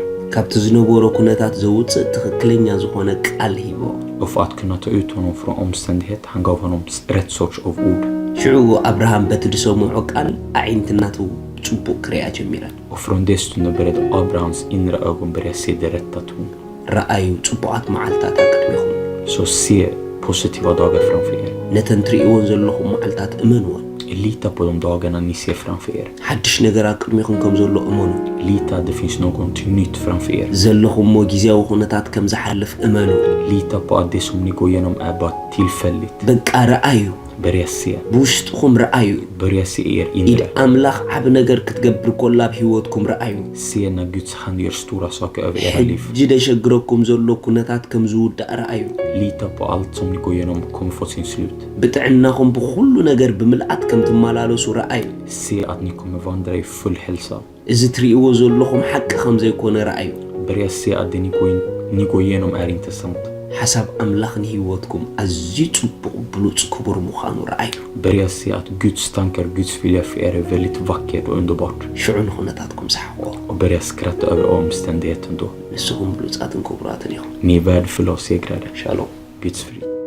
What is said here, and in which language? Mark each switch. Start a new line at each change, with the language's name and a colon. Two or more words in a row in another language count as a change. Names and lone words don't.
Tigrinya: ካብቲ ዝነበሮ ኩነታት ዘውፅእ ትኽክለኛ ዝኾነ ቃል ሂቦ
Swedish: Och för att kunna ta ut honom från omständighet, han gav honom rätt sorts av ord.
Tigrinya: ሽዑ ኣብርሃም በቲ ድሰምዖ ቃል ኣዒንትናቱ ጽቡቕ ክሪኣ ጀሚረን
Swedish: Och från det stunden började Abrahams inre ögon börja se det rätta ton.
Tigrinya: ረኣዩ ጽቡቓት መዓልትታት ኣቅድሚኹም
Swedish: Så se positiva dagar framför er.
Tigrinya: ነተን ትርእይዎን ዘለኹም መዓልትታት እመንዎን
Swedish: Lita på de dagarna ni ser framför er.
Tigrinya: ሓድሽ ነገር ኣቅድሚኹም ከም ዘሎ እመኑ
Swedish: Lita att det finns någonting nytt framför er.
Tigrinya: ዘለኹሞ ግዜያዊ ኩነታት ከም ዝሓልፍ እመኑ
Swedish: Lita på att det som ni går igenom är bara tillfälligt.
Tigrinya: በቃ ረኣዩ
Swedish: Börja se.
Tigrinya: ብውሽጥኹም ረኣዩ
Swedish: Börja se er
Tigrinya: ኢድ
Swedish: inre.
Tigrinya: ኣምላኽ ዓብ ነገር ክትገብር ኮላ ኣብ ህይወትኩም ረኣዩ
Swedish: Se när Guds hand gör stora saker över era liv.
Tigrinya: ሕጂ ደሸግረኩም ዘሎ ኩነታት ከም ዝውዳእ ረኣዩ
Swedish: Lita på allt som ni går igenom kommer få sin slut.
Tigrinya: ብጥዕናኹም ብኩሉ ነገር ብምልኣት ከም ትመላለሱ ረኣዩ
Swedish: Se att ni kommer vandra i full hälsa.
Tigrinya: እዚ ትርእይዎ ዘለኹም ሓቂ ከም ዘይኮነ ረኣዩ
Swedish: Börja se att det ni går igenom är inte sant.
Tigrinya: ሓሳብ ኣምላኽ ንህይወትኩም ኣዝዩ ጽቡቕ ብሉጽ ክቡር ምዃኑ ረኣዩ
Swedish: Börja se att Guds tankar, Guds vilja för er är väldigt vackert och underbart.
Tigrinya: ሽዑ ንኹነታትኩም ሰሓቕዎ
Swedish: Och börja skratta över omständigheten då.
Tigrinya: ንስኹም ብሉጻትን ክቡራትን ኢኹም
Swedish: Ni är värdefulla och segrade.
Tigrinya: ሻሎም
Swedish: Guds frid.